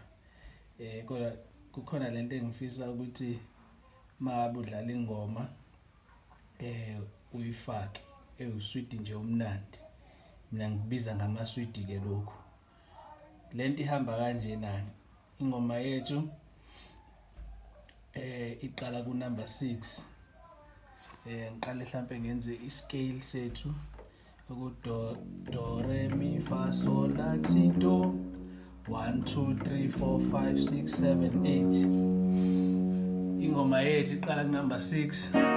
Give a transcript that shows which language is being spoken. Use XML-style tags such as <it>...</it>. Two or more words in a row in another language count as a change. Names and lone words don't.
<zu>Kodwa kukhona lento engifisa ukuthi mabe udlala ingoma uyifake usweet nje omnandi. Mina ngibiza ngamasweet ke lokho. Lento ihamba kanje nani. Ingoma yethu iqala ku number 6. Ngiqale mhlambe ngenze iscale sethu ku do re mi fa sol la ti do. 1 2 3 4 5 6 7 8. Ingoma yethu iqala ku number 6.</zu>